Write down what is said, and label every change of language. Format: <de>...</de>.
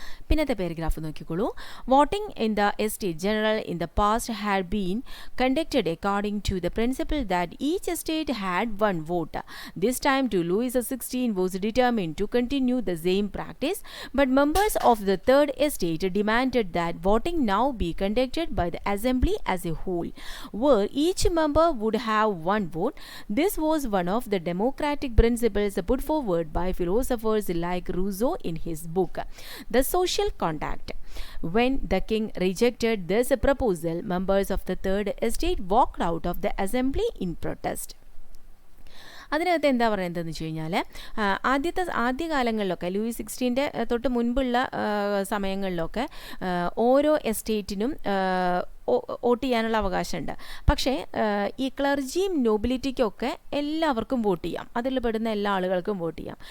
<ml>പിന്നത്തെ പാരഗ്രാഫ് നോക്കിക്കോളൂ.</ml> <en>Voting in the estate general in the past had been conducted according to the principle that each estate had one vote. This time to Louis 16 was determined to continue the same practice, but members of the third estate demanded that voting now be conducted by the assembly as a whole, where each member would have one vote. This was one of the democratic principles put forward by philosophers like Rousseau in his book, The Social Contract. When the king rejected this proposal, members of the third estate walked out of the assembly in protest.</en> <ml>അതിനകത്ത് എന്താ പറയുന്നതെന്ന് വെച്ച് കഴിഞ്ഞാൽ ആദ്യകാലങ്ങളിലൊക്കെ Louis 16 തൊട്ട് മുൻപുള്ള സമയങ്ങളിലൊക്കെ ഓരോ എസ്റ്റേറ്റിനും vote ചെയ്യാനുള്ള അവകാശമുണ്ട്. പക്ഷേ ഈ ക്ലർജിയും നോബിലിറ്റിക്കൊക്കെ എല്ലാവർക്കും വോട്ട് ചെയ്യാം, അതിൽ പെടുന്ന എല്ലാ ആളുകൾക്കും വോട്ട് ചെയ്യാം.</ml>